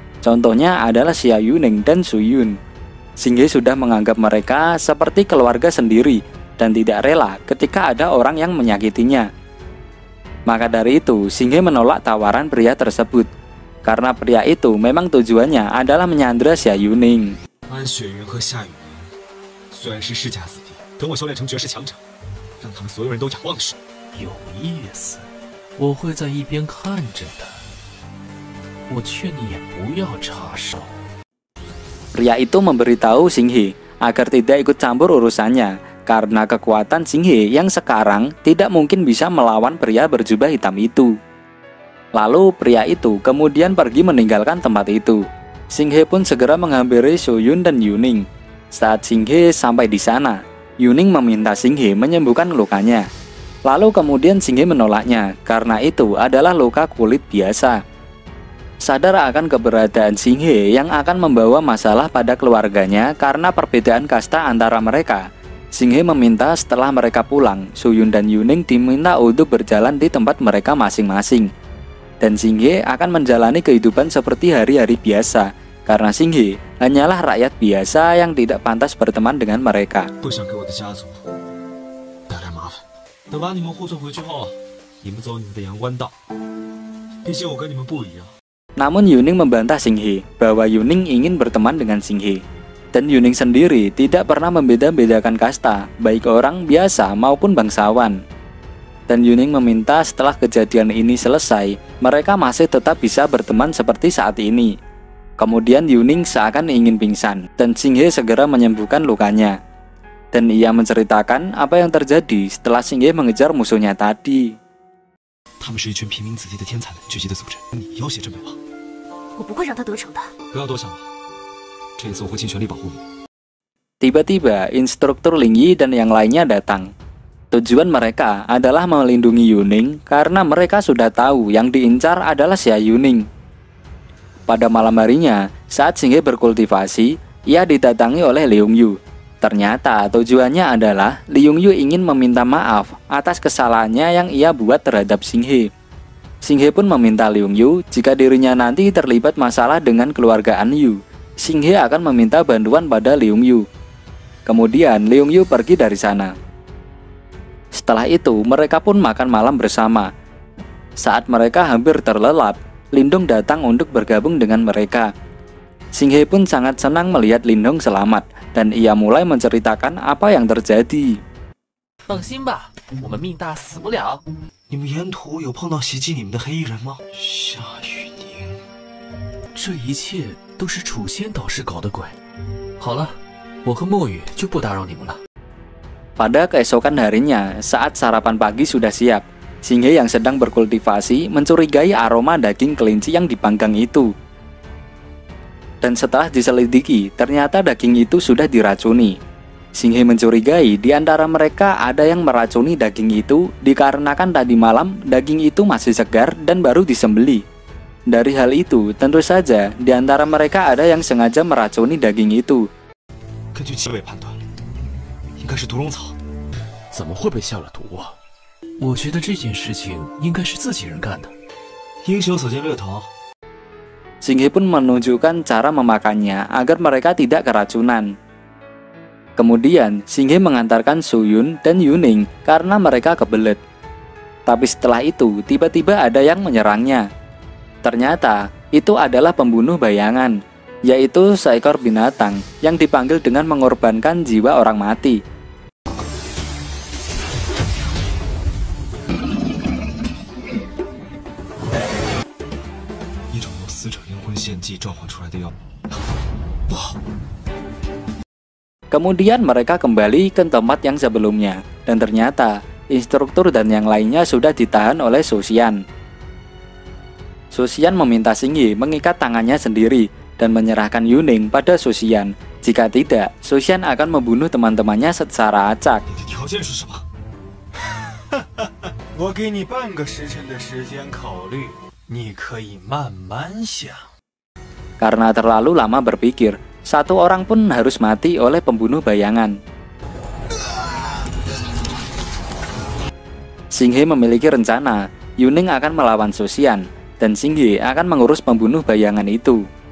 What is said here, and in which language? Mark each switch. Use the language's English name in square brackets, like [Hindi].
[Indonesian] Contohnya adalah Xia Yuning dan Su Yun. Xinghe sudah menganggap mereka seperti keluarga sendiri dan tidak rela ketika ada orang yang menyakitinya. Maka dari itu, Xinghe menolak tawaran pria tersebut, karena pria itu memang tujuannya adalah menyandra Xia Yuning. [Chinese] 安雪云和夏雨宁虽然是世家子弟，等我修炼成绝世强者，让他们所有人都仰望的时候，有意思，我会在一边看着的。我劝你也不要插手。 [Indonesian] Pria itu memberitahu Xinghe agar tidak ikut campur urusannya, karena kekuatan Xinghe yang sekarang tidak mungkin bisa melawan pria berjubah hitam itu. Lalu pria itu kemudian pergi meninggalkan tempat itu. Xinghe pun segera menghampiri Su Yun dan Yuning. Saat Xinghe sampai di sana, Yuning meminta Xinghe menyembuhkan lukanya. Lalu kemudian Xinghe menolaknya karena itu adalah luka kulit biasa. Sadar akan keberadaan Xinghe yang akan membawa masalah pada keluarganya karena perbedaan kasta antara mereka, Xinghe meminta setelah mereka pulang, Su Yun dan Yuning diminta untuk berjalan di tempat mereka masing-masing. Dan Xinghe akan menjalani kehidupan seperti hari-hari biasa, karena Xinghe hanyalah rakyat biasa yang tidak pantas berteman dengan mereka. [Chinese] 不想给我的家族带来麻烦。等把你们护送回去后，你们走你们的阳关道。毕竟我跟你们不一样。 [Indonesian] Namun Yuning membantah Xinghe bahwa Yuning ingin berteman dengan Xinghe. Dan Yuning sendiri tidak pernah membeda-bedakan kasta, baik orang biasa maupun bangsawan. Dan Yuning meminta setelah kejadian ini selesai, mereka masih tetap bisa berteman seperti saat ini. Kemudian Yuning seakan ingin pingsan, dan Xinghe segera menyembuhkan lukanya. Dan ia menceritakan apa yang terjadi setelah Xinghe mengejar musuhnya tadi. [Chinese] 他们是一群平民子弟的天才们聚集的组织，你要挟这美王，我不会让他得逞的。不要多想了。这一次我会尽全力保护你。 [Indonesian] Tiba-tiba, instruktur Ling Yi dan yang lainnya datang. Tujuan mereka adalah melindungi Yuning karena mereka sudah tahu yang diincar adalah Xia Yuning. Pada malam harinya, saat Xinghe berkultivasi, ia didatangi oleh Liung Yu. Ternyata tujuannya adalah Liung Yu ingin meminta maaf atas kesalahannya yang ia buat terhadap Xinghe. Xinghe pun meminta Liung Yu jika dirinya nanti terlibat masalah dengan keluarga An Yu, Xinghe akan meminta bantuan pada Liung Yu. Kemudian Liung Yu pergi dari sana. Setelah itu mereka pun makan malam bersama. Saat mereka hampir terlelap, Lindong datang untuk bergabung dengan mereka. Xinghe pun sangat senang melihat Lindong selamat, dan ia mulai menceritakan apa yang terjadi. [Chinese] 放心吧，我们命大死不了。你们沿途有碰到袭击你们的黑衣人吗？夏雨宁，这一切都是楚仙导师搞的鬼。好了，我和墨雨就不打扰你们了。 [Indonesian] Pada keesokan harinya, saat sarapan pagi sudah siap, Xinghe yang sedang berkultivasi mencurigai aroma daging kelinci yang dipanggang itu. Dan setelah diselidiki, ternyata daging itu sudah diracuni. Xinghe mencurigai di antara mereka ada yang meracuni daging itu dikarenakan tadi malam daging itu masih segar dan baru disembeli. Dari hal itu, tentu saja di antara mereka ada yang sengaja meracuni daging itu. [Chinese] 根据气味判断，应该是毒龙草。怎么会被下了毒啊？我觉得这件事情应该是自己人干的。英雄所见略同。 [Indonesian] Xinghe pun menunjukkan cara memakannya agar mereka tidak keracunan. Kemudian Xinghe mengantarkan Su Yun dan Yuning karena mereka kebelet. Tapi setelah itu tiba-tiba ada yang menyerangnya. Ternyata itu adalah pembunuh bayangan, yaitu seekor binatang yang dipanggil dengan mengorbankan jiwa orang mati. [Chinese] 死者阴魂献祭召唤出来的药，不好！ [Indonesian] Kemudian mereka kembali ke tempat yang sebelumnya, dan ternyata instruktur dan yang lainnya sudah ditahan oleh Su Xian. Su Xian meminta Xinghe mengikat tangannya sendiri dan menyerahkan Yuning pada Su Xian. Jika tidak, Su Xian akan membunuh teman-temannya secara acak. [Chinese] 你的条件是什么？我给你半个时辰的时间考虑。你可以慢慢想。 [Indonesian] Karena terlalu lama berpikir, satu orang pun harus mati oleh pembunuh bayangan. Xinghe memiliki rencana, Yuning akan melawan Suxian, dan Xinghe akan mengurus pembunuh bayangan itu.